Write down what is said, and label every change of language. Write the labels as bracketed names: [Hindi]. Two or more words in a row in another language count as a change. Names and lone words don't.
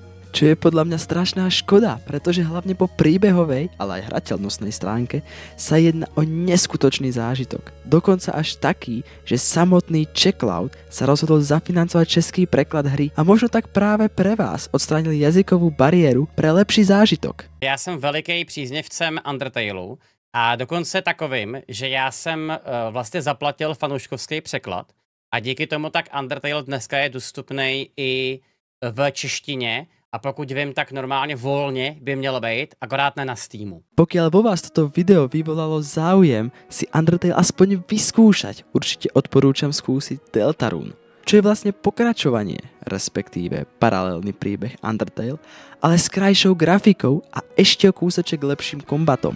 [Slovak] Čo je podľa mňa strašná škoda, pretože hlavne po príbehovej, ale aj hrateľnostnej stránke sa jedná o neskutočný zážitok. Dokonca až taký, že samotný Checkloud sa rozhodol zafinancovať český preklad hry a možno tak práve pre vás odstránili jazykovú bariéru pre lepší zážitok. [Czech] Já jsem veliký příznivcem Undertaleu a dokonce takovým, že já jsem vlastně zaplatil fanouškovský překlad a díky tomu tak Undertale dneska je dostupný i v češtině. A pokud vím, tak normálně volně by mělo být, akorát ne na Steamu. [Slovak] Pokiaľ vo vás toto video vyvolalo záujem si Undertale aspoň vyskúšať, určite odporúčam skúsiť Deltarune, čo je vlastne pokračovanie, respektíve paralelný príbeh Undertale, ale s krajšou grafikou a ešte o kúsoček lepším kombatom.